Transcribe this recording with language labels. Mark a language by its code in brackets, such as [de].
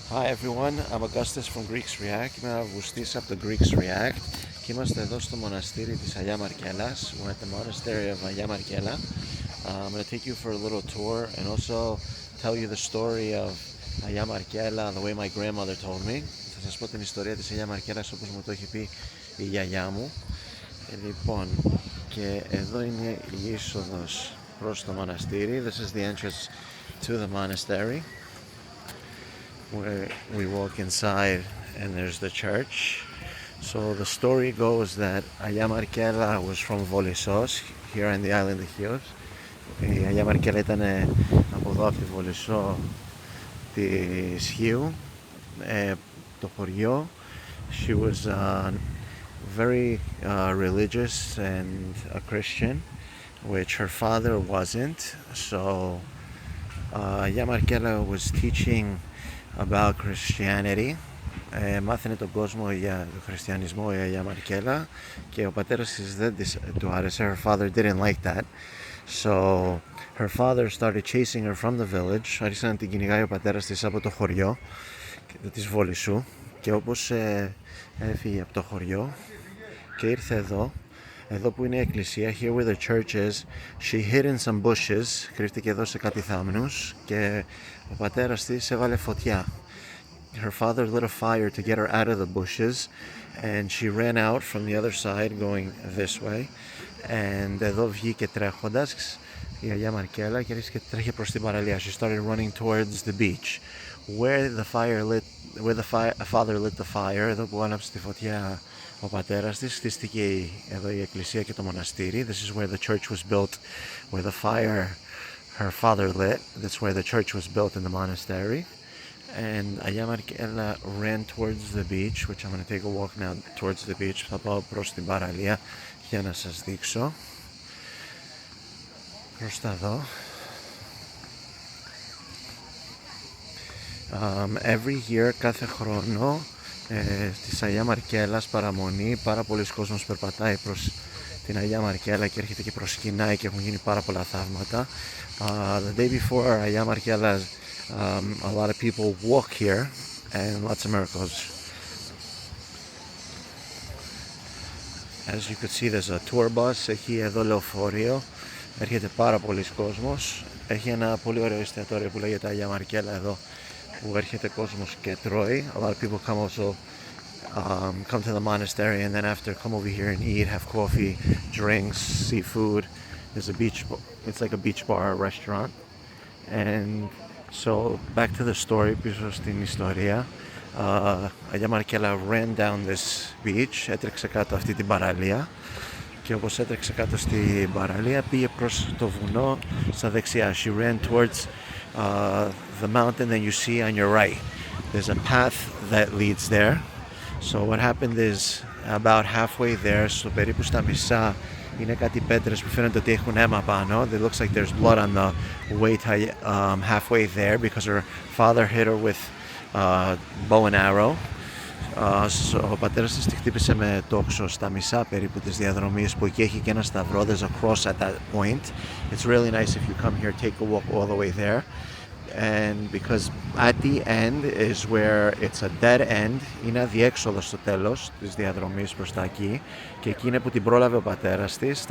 [en] Hi everyone, I'm Augustus from Greeks React. [el] Είμαι Αυγουστής από το Greeks React και είμαστε εδώ στο μοναστήρι της Αγία Μαρκέλλας. [en] We're at the Monastery of Agia Markella. I'm going to take you for a little tour and also tell you the story of Αγία Markella the way my grandmother told me. [el] Θα σας πω την ιστορία της Αγία Μαρκέλλας όπως μου το έχει πει η γιαγιά μου. Λοιπόν, και εδώ είναι η είσοδος προς το μοναστήρι. [en] This is the entrance to the monastery, where we walk inside and there's the church. So the story goes that Αγία Markella was from Volissos, here in the island of Chios. [el] Η Αγία Markella ήταν από εδώ, από τη Βολισσό της Χίου, το χωριό. [en] She was very religious and a Christian, which her father wasn't. So Αγία Markella was teaching about Christianity. [el] Μάθαινε τον κόσμο για τον χριστιανισμό η Αγία Μαρκέλλα και ο πατέρας της δεν του άρεσε. [en] Her father didn't like that. So her father started chasing her from the village. [el] Άρχισε να την κυνηγάει ο πατέρας της από το χωριό της Βολισσού και όπως έφυγε από το χωριό και ήρθε εδώ που είναι η εκκλησία, [en] here where the church is, [el] she hid in some bushes, κρύφτηκε εδώ σε κάτι θάμνους και ο πατέρας της έβαλε φωτιά. [en] Her father lit a fire to get her out of the bushes and she ran out from the other side going this way, and [el] εδώ βγήκε τρέχοντας η Αγία Μαρκέλλα και άρχισε και τρέχει προς την παραλία. [en] She started running towards the beach where the father lit the fire. [el] Εδώ που άναψε τη φωτιά ο πατέρας της, χτίστηκε εδώ η εκκλησία και το μοναστήρι. [en] This is where the church was built, where the fire her father lit. That's where the church was built in the monastery. And Αγία Markella ran towards the beach, which I'm going to take a walk now towards the beach. [el] Θα πάω προς την παραλία για να σας δείξω. Προς τα εδώ. [en] Every year, [el] κάθε χρόνο, της Αγία Μαρκέλλας παραμονή, πάρα πολλοί κόσμος περπατάει προς την Αγία Μαρκέλλα και έρχεται και προσκυνάει και έχουν γίνει πάρα πολλά θαύματα. [en] The day before Αγία Μαρκέλλα, a lot of people walk here and lots of miracles. As you can see, there's a tour bus. [el] Έχει εδώ λεωφορείο. Έρχεται πάρα πολλοί κόσμος. Έχει ένα πολύ ωραίο εστιατόριο που λέγεται Αγία Μαρκέλλα εδώ, που έρχεται κόσμος και τρώει. [en] A lot of people come also come to the monastery and then after come over here and eat, have coffee, drinks, seafood. There's a beach. It's like a beach bar restaurant. And so back to the story, [el] πίσω στην ιστορία. Αγία Markella [en] ran down this beach, [el] έτρεξε κάτω αυτή την παραλία και όπως έτρεξε κάτω στην παραλία πήγε προς το βουνό στα δεξιά. [en] She ran towards the mountain that you see on your right. There's a path that leads there. So what happened is, about halfway there, [el] στο περίπου στα μισά, είναι κάτι πέτρες που φαίνεται ότι έχουν αίμα πάνω. [en] It looks like there's blood on the way to halfway there because her father hit her with bow and arrow. [el] So, ο πατέρας της τη χτύπησε με τόξο στα μισά περίπου της διαδρομής που εκεί έχει και ένα σταυρό. [en] There's a cross at that point. It's really nice if you come here, take a walk all the way there. And because at the end is where it's a dead end, [el] είναι αδιέξοδο στο τέλος της διαδρομής προς τα εκεί και εκεί είναι που την πρόλαβε ο πατέρας της.